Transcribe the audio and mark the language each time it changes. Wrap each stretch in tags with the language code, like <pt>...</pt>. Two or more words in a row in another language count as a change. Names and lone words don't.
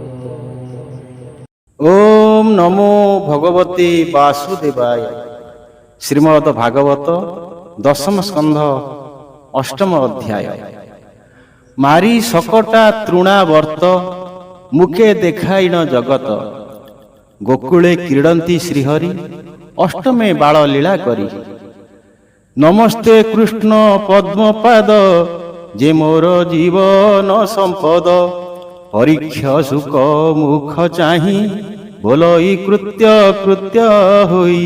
<sa>ॐ नमो भगवते वासुदेवाय।</sa> <or>ଶ୍ରୀମଦ ଭାଗବତ ଦଶମ ସ୍କନ୍ଧ ଅଷ୍ଟମ ଅଧ୍ୟାୟ। ମାରି ସକଟା তୃଣାବର୍ତ୍ତ ମୁଖେ ଦେଖାଇନ ଜଗତ। ଗୋକୁଳେ କ୍ରୀଡ଼ନ୍ତି ଶ୍ରୀହରି ଅଷ୍ଟମେ ବାଳ ଲୀଳା କରି। ନମସ୍ତେ କୃଷ୍ଣ ପଦ୍ମପାଦ ଯେ ମୋର ଜୀବନ ସମ୍ପଦ। ପରୀକ୍ଷ ସୁକ ମୁଖ ଚାହିଁ ବୋଲଇ କୃତ୍ୟ କୃତ୍ୟ ହୋଇ।</or>